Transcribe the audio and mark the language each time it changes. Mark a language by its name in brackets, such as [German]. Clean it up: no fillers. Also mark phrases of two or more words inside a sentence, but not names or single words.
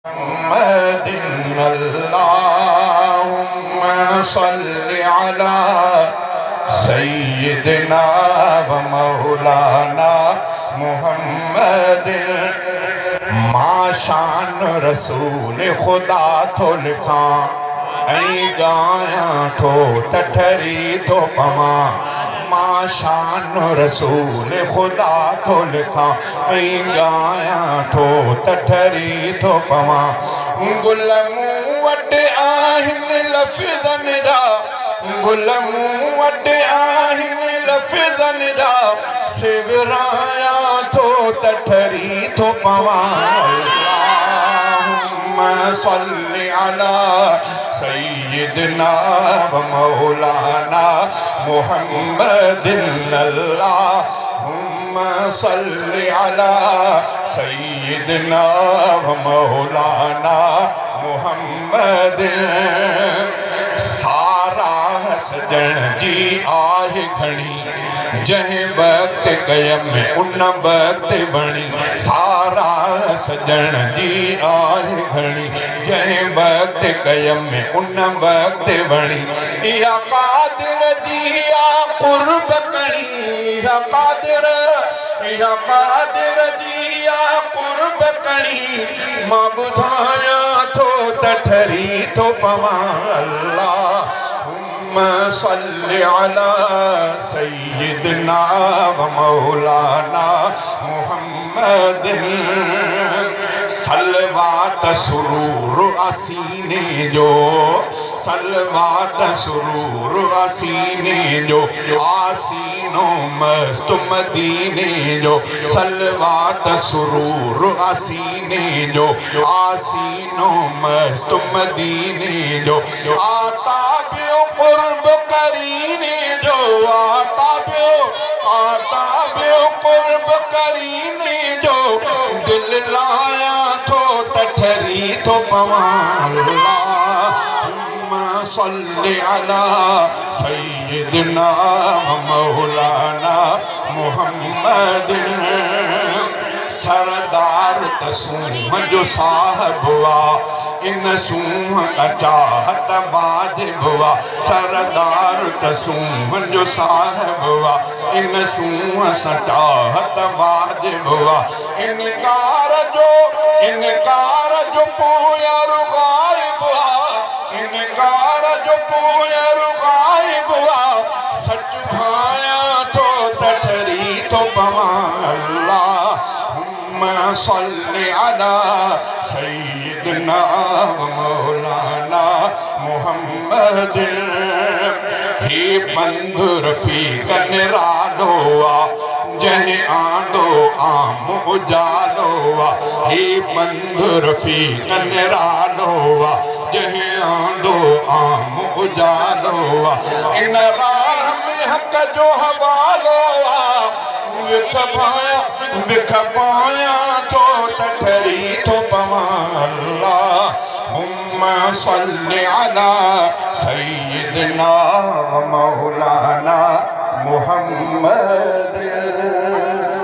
[Arabic] محمد اللهم صل على سيدنا و مولانا محمد [Sindhi] मां शान रसूल खुदा थो लिखां ऐं ॻायां थो त ठरी थो पवां मां शान रसूल खुदा थो लिखां ऐं ॻायां थो त ठरी थो पवां गुल मूं वटि आहिनि लफ़्ज़नि जा गुल मूं वटि आहिनि लफ़्ज़नि जा सिवरायां थो त ठरी थो पवां [Arabic] اللهم صل على سيدنا ومولانا محمد اللهم صل على سيدنا ومولانا محمد [Sindhi] सारा सजण जी आहे घणी जंहिं वक़्त कयम उन वक़्त बणी सारा सजण जी आहे घणी जंहिं वक़्त कयम उन वक़्त बणी इहा क़ादिर जी आहे क़ुर्ब कणी इहा क़ादिर जी आहे क़ुर्ब कणी मां ॿुधायां थो त ठरी थो पवां [Arabic] اللهم صل على سيدنا ومولانا محمد [Sindhi] सलवात सुरूर असीने जो सलवात सुरूर असीने जो आसीनो मस्त मदीने जो सलवात सुरूर असीने जो आसीनो मस्त मदीने जो आता पियो क़ुर्ब करीने जो आता पियो क़ुर्ब करीने जो दिल लाया थो त ठरी थो पवां [Arabic] اللهم صل على سيدنا ومولانا محمد [Sindhi] सरदार त सूंह जो साहिबु आहे इन सूंह का चाहत वाजिबु आहे सरदार त सूंह जो साहिबु आहे इन सूंह सां चाहत वाजिबु आहे इनकार जो पोयां गाइबु आहे इनकार जो पोयां गाइबु आहे सच भायां थो त ठरी थो पवां [Arabic] اللهم صل على سيدنا ومولانا محمد [Sindhi] हे बंधु रफ़ीक़ निरालो आहे जंहिं आंदो आम उजालो आहे हे बंधु रफ़ीक़ निरालो आहे जंहिं आंदो आम उजालो आहे इन राह में हक़ जो हवालो आहे विख पायां थो त ठरी थो पवां [Arabic] اللهم صل على سيدنا ومولانا محمد.